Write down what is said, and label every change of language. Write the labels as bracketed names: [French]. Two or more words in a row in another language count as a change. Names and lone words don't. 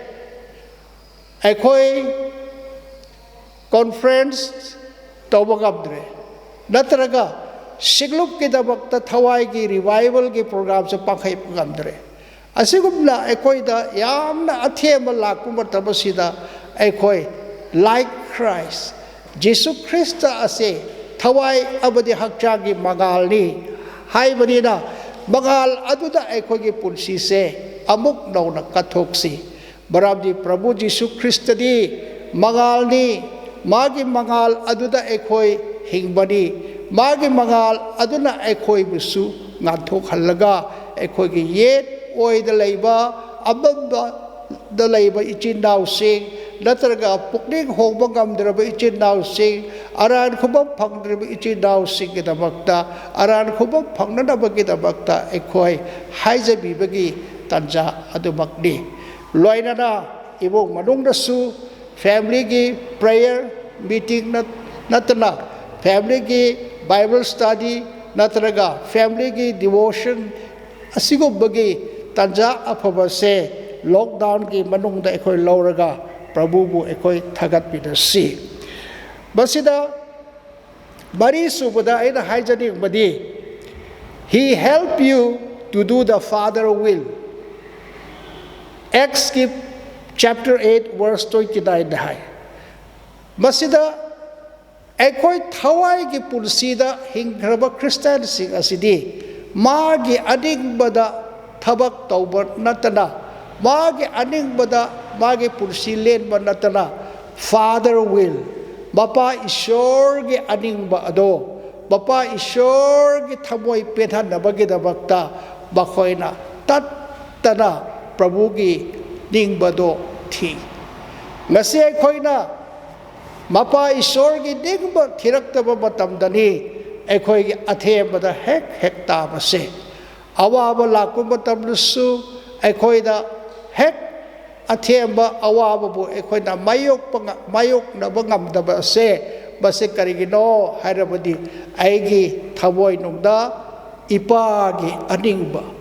[Manipuri] aikhoi conference tawbagamdre natraga siglup ki dabakta thawai gi revival gi program se pakhai pagamdre asigumna aikhoi da yamna athema lakpu matabasida aikhoi like Christ Jesus Christ ase thawai abadi hakchagi magal ni haibanina magal aduda aikhoi gi pulsi se amuk nauna kathoksi barabdi Prabhu Jesus Christ di magal ni magi mangal aduda aikhoi hingbani magi mangal aduna aikhoi busu nganthok hallaga aikhoi gi yet oida leiba abamba da leiba ichindaw sing natraga pukning hongba ngamdraba ichindaw sing aran khubam phangdraba ichindaw sing gi damakta aran khubam phangnadaba gi damakta aikhoi haijabi bagi tanja adumakni loinana ibong manung dasu family gi [English] prayer meeting [Manipuri] natana family gi [English] Bible study [Manipuri] natraga family gi devotion asigo bagi tanja afaba se lockdown gi manung da ekoi lauraga Prabhu bu ekoi thagat bidasi basida bari subada aina haijani badi [English] he help you to do the Father will Acts chapter 8 verse 29 [Manipuri] dahai masida ekoi thawai gi pulsida hingraba Christian sing asidi magi adingbada thabak tawba natana magi adingbada magi pulsi lenba natana [English] Father will [Manipuri] bapa Ishor gi adingba ado bapa Ishor gi thamoi pethanaba gi dabakta bakhoina tattana Prabhu gi ningbado thi ngase khoina mapa Ishor gi ningba thiraktaba matamdani ekhoi gi athebada hek tabase awaba lakku matamlusu ekhoi da hek athemba awaba bu ekhoi da mayok na bangamdaba se base karigino hairabadi aigi thaboi nungda ipa gi aningba